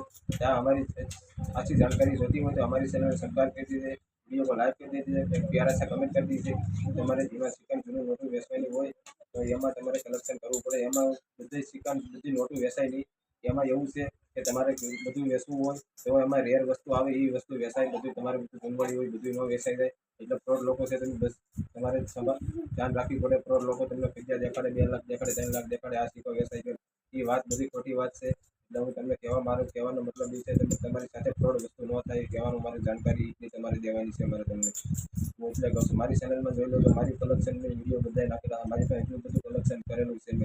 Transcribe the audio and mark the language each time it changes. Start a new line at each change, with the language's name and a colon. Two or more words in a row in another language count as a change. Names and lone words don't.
Gujarati: ત્યાં અમારી આખી જાણકારી જોતી હોય તો
Hindi: अमारी चेनल सब्सक्राइब कर दीजिए, वीडियो को लाइक कर दीजिए, एक प्यारा सा कमेंट कर दीजिए।
Gujarati: તમારે જૂના સિક્કા જૂની નોટો વેચવાની હોય તો એમાં તમારે કલેક્શન કરવું પડે। એમાં બધી સિક્કા બધી નોટો વેચાય નહીં। એમાં એવું છે કે તમારે બધું વેચવું હોય તો એમાં રેર વસ્તુ આવે એ વસ્તુ વેચાય, બધું તમારે ગુણવડી હોય બધું ન વેચાય જાય। એટલે ફ્રોડ લોકો છે તમે બસ તમારે ધ્યાન રાખવી પડે। ફ્રોડ લોકો તમને પૈસા દેખાડે 2 લાખ દેખાડે 3 લાખ દેખાડે આ સિક્કો વેચાય ગયો એ વાત બધી ખોટી વાત છે। એટલે હું તમને કહેવા મારું કહેવાનો મતલબ એ છે તમે તમારી સાથે ફ્રોડ વસ્તુ ન થાય કહેવાનું મારી जानकारी એટલી તમારે દેવાની છે મારે તમને। હું એટલે કહું છું મારી ચેનલમાં જોઈ લેજો મારી કલેક્શનની વિડીયો બધાય નાખેલા મારી પાસે એટલું બધું કલેક્શન કરેલું છે।